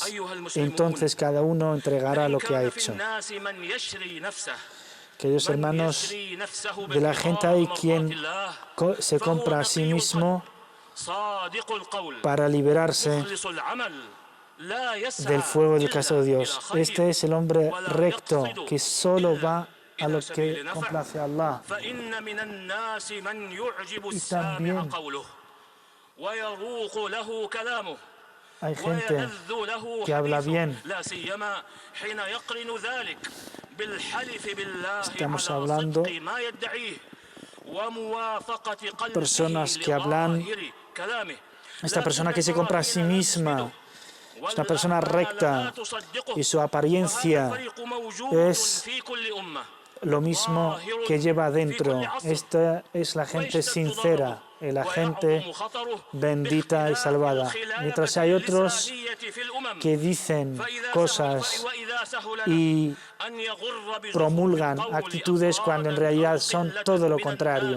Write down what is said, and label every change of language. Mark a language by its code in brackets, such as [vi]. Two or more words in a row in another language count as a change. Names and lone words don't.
[es] Entonces cada uno entregará lo que ha hecho. Queridos hermanos, de la gente hay quien se compra a sí mismo para liberarse del fuego del castigo de Dios. Este es el hombre recto que solo va a lo que complace a Allah. Y también [ar] ويروق له كلامه [es] Hay gente [ar] ويلذ له [es] que habla حديثه bien. [ar] لا سيما حين يقرن ذلك بالحلف بالله [es] Estamos على hablando [ar] صدق ما يدعيه وموافقة قلبه [es] personas que hablan. [ar] لظاهر كلامه. [es] Esta لا persona que se تتبع compra a sí [ar] حين لا [es] misma تثبته. es una persona والأعمال recta [ar] لا تصدقه. [es] y su وهذا apariencia [ar] الفريق موجود [es] es [ar] في كل أمة. [es] lo mismo que lleva adentro. Esta es la gente sincera, la gente bendita y salvada. Mientras hay otros que dicen cosas y promulgan actitudes cuando en realidad son todo lo contrario.